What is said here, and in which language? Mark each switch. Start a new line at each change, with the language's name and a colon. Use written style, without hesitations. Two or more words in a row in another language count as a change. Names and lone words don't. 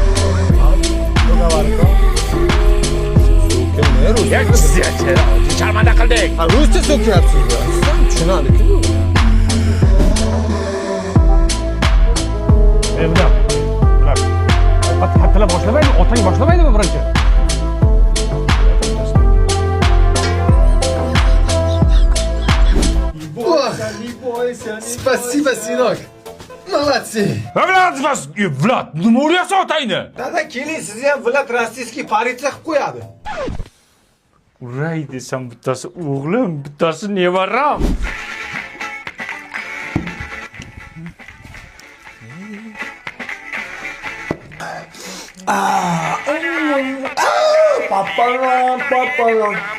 Uzbek: Charmanda qildik. Ha, ruscha so'kyapsiz-da. Siz ham tushunadi-ku bu. Bulat. Hattola boshlamaydi, otang boshlamaydimi birinchi?
Russian: Спасибо, сынок. Молодцы.
Uzbek: Bulat, nima uryapsan otangni? Dada, keling, sizni ham Vlad rossiyskiy politsiya qilib qo'yadi. Uray desam bittasi o'g'lim, bittasi nevaram. Papalam.